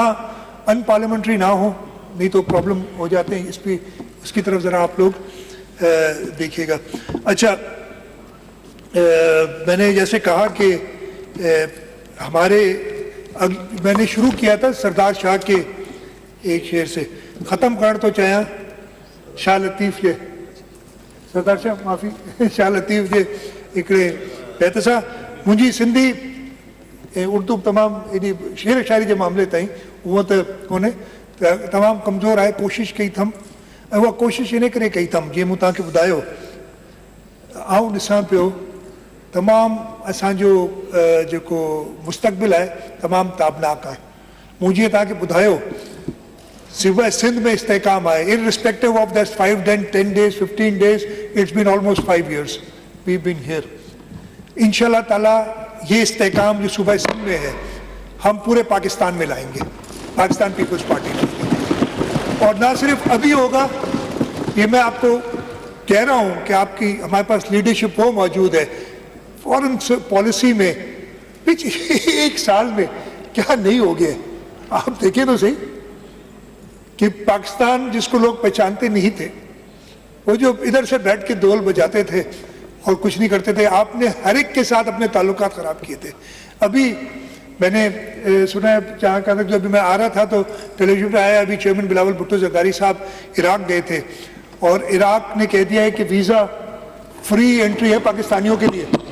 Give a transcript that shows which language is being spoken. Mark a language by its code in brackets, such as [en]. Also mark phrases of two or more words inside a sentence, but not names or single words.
[ur] ہاں، ان پارلیمنٹری نہ ہو، نہیں تو پرابلم ہو جاتے ہیں، اس پر اس کی طرف ذرا آپ لوگ دیکھیے گا. اچھا، میں نے جیسے کہا کہ میں نے شروع کیا تھا سردار شاہ کے ایک شعر سے، ختم کر تو چاہے [sd] शाह लतीफ़ जे, सरदार शाह माफ़ी, शाह लतीफ़ जे हिकिड़े बैत सां मुंहिंजी सिंधी ऐं उर्दू तमामु एॾी शेर शाइरी जे मामले ताईं उहो त कोन्हे, तमामु कमज़ोर आहे। कोशिशि कई अथमि ऐं उहा कोशिशि इन करे कई अथमि, जीअं मूं तव्हांखे ॿुधायो, आउं ॾिसां पियो तमामु असांजो जेको मुस्तक़बिल आहे तमामु ताबनाक आहे। मूं जीअं तव्हांखे ॿुधायो, सिवाय सिंध में इस्तेकाम आहे, [en] irrespective of that 5, 10 days, 15 days, it's been almost 5 years we've been here। [ar] إن شاء الله تعالى [ur] یہ استحکام جو صوبہ سندھ میں ہے ہم پورے پاکستان میں لائیں گے، پاکستان پیپلز پارٹی میں. اور نہ صرف ابھی ہوگا، یہ میں آپ کو کہہ رہا ہوں کہ آپ کی ہمارے پاس لیڈرشپ وہ موجود ہے. [en] foreign policy [ur] میں پچھلے 1 سال میں کیا نہیں ہو گیا، آپ دیکھیں تو سہی کہ پاکستان جس کو لوگ پہچانتے نہیں تھے وہ جو ادھر سے بیٹھ کے دول بجاتے تھے اور کچھ نہیں کرتے تھے، آپ نے ہر ایک کے ساتھ اپنے تعلقات خراب کیے تھے. ابھی میں نے سنا ہے جہاں کا جو ابھی میں آ رہا تھا تو ٹیلی ویژن پہ آیا، ابھی چیئرمین بلاول بھٹو زرداری صاحب عراق گئے تھے اور عراق نے کہہ دیا ہے کہ ویزا فری انٹری ہے پاکستانیوں کے لیے.